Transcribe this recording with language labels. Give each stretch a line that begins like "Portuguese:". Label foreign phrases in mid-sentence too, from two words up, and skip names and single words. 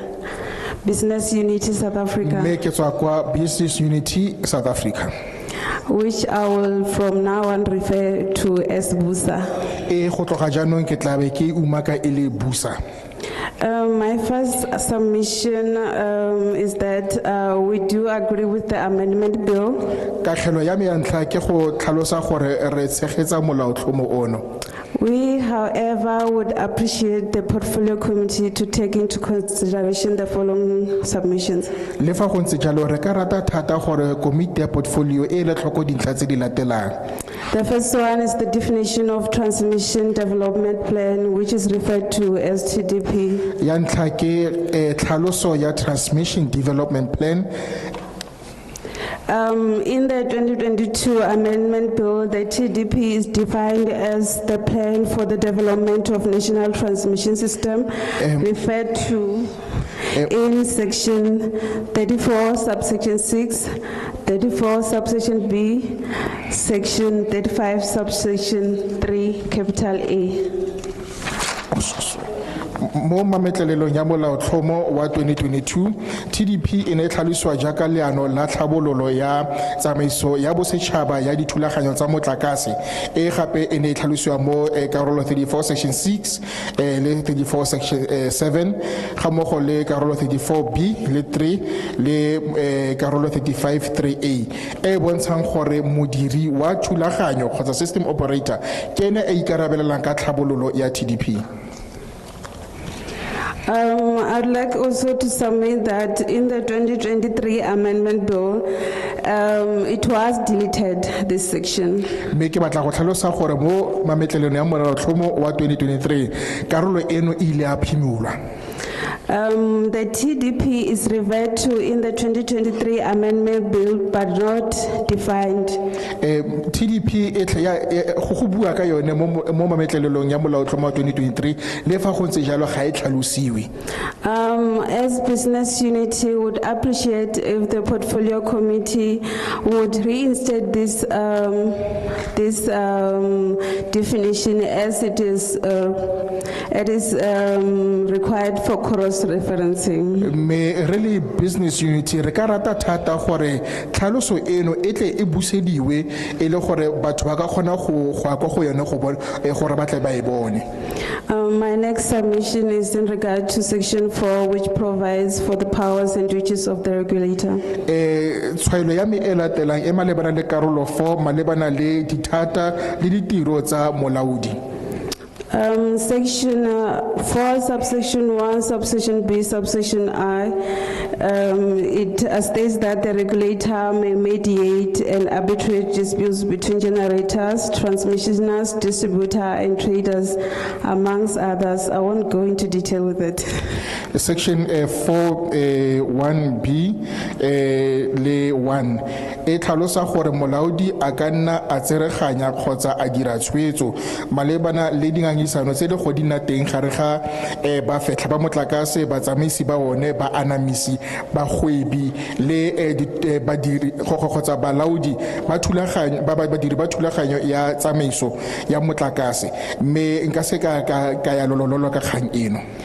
English: Business Unity, South Africa.
Tswana: mme ke tswa kwa Business Unity, South Africa.
English: Which I will from now on refer to as BUSA.
Tswana: go tloga jaanong ke tla be ke umaka e le BUSA.
English: My first submission is that we do agree with the amendment bill.
Tswana: katlhelo ya me ya ntlha ke go tlhalosa gore re tshegetsa molaotlhomo ono.
English: We, however, would appreciate the portfolio committee to take into consideration the following submissions.
Tswana: le fa go ntse jalo re ka rata thata gore komiti ya portfolio e le tlhoko dintlha tse di latelang.
English: The first one is the definition of transmission development plan, which is referred to as TDP.
Tswana: ya ntlha ke tlhaloso ya
English: transmission development plan. In the 2022 amendment bill, the TDP is defined as the plan for the development of national transmission system, referred to in section 34, subsection 6, 34, subsection B, section 35, subsection 3, capital A.
Tswana: mo mametlelelong ya molaotlhomo wa 2022 TDP e ne tlhalosiwa jaaka leano la tlhabololo ya tsamaiso ya bosetšhaba ya dithulaganyo tsa motlakase e gape e ne tlhalosiwa mo karolo 34 section 6 le 34 section 7 ga mmogo le karolo 34B le 3 le karolo 35 3A e bontshang gore modiri wa thulaganyo kgotsa
English: system operator
Tswana: ke ene e ikarabelelang ka tlhabololo ya TDP.
English: I'd like also to submit that in the 2023 amendment bill, it was deleted, this section.
Tswana: Me ke batla go tlhalosa gore mo mametlelong ya molaotlhomo wa 2023 karolo eno ile a phimolwa.
English: The TDP is referred to in the 2023 amendment bill but not defined.
Tswana: TDP e tla ya go bua ka yone mo mametlelelong ya molaotlhomo wa 2023 le fa go ntse jalo ga e tlhalosiwe.
English: As business unity would appreciate if the portfolio committee would reinstate this definition as it is required for cross-referencing.
Tswana: Me really business unity re ka rata thata gore tlhaloso eno e tle e busediwe e le gore batho ba ka kgona go go go yone go gore ba tle ba e bone.
English: My next submission is in regard to section 4, which provides for the powers and duties of the regulator.
Tswana: Tshwaelo ya me e latelang e malebana le karolo 4 malebana le dithata le ditiro tsa molaodi.
English: Section 4, subsection 1, subsection B, subsection I, it states that the regulator may mediate and arbitrate disputes between generators, transmissioners, distributor, and traders, amongst others. I won't go into detail with it.
Tswana: Section 4 1B le 1 e tlhalosa gore molaodi a ka nna a tsereganya kgotsa a dira tshwetso malebana le dingangisano tse di godina teng gare ga ba fetlha ba motlakase batsamaisi ba one ba anamisi ba gwebi le badiri kgotsa balaodi ba thulaganyo ba badiri ba thulaganyo ya tsamaiso ya motlakase mme nka se ka ya lololo ka kgang eno.